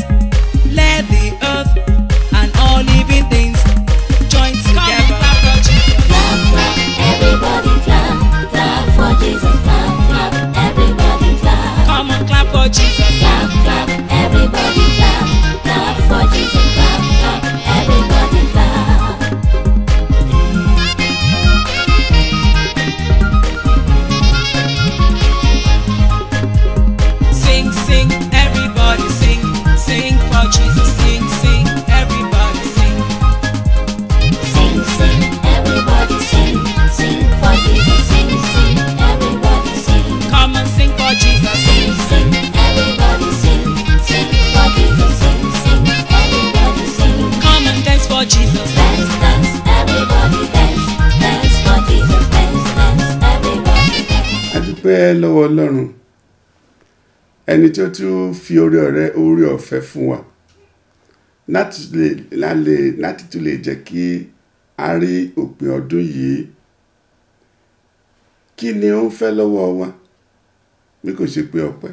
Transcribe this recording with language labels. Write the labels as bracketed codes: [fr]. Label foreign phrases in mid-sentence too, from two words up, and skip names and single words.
[en] Let the earth and all living things join together. Clap for Jesus. Clap, clap, everybody clap, clap for Jesus, clap, clap, everybody clap. Come on, clap for Jesus. Clap, clap, everybody clap, clap for Jesus, clap, clap, everybody clap. Sing, sing, everybody sing. Sing for Jesus. Sing, sing, everybody sing. Sing, sing, everybody sing, sing for Jesus, sing, sing, everybody sing. Come on, sing for Jesus. Sing, sing, everybody sing, sing for Jesus, sing, sing, everybody sing. Come and dance for Jesus. Dance, dance, everybody dance, dance for Jesus, dance, dance, everybody dance. [yo] A dúpẹ́ lọ́wọ́ Ọlọ́run ẹni tí ó tún fi oore ọ̀fẹ́ fún wa láti tún lè jẹ́ kí a rí òpin ọdún yìí. Kí ni ó ń fẹ́ lọ́wọ́ wa bí kò ṣe pé ọpẹ́?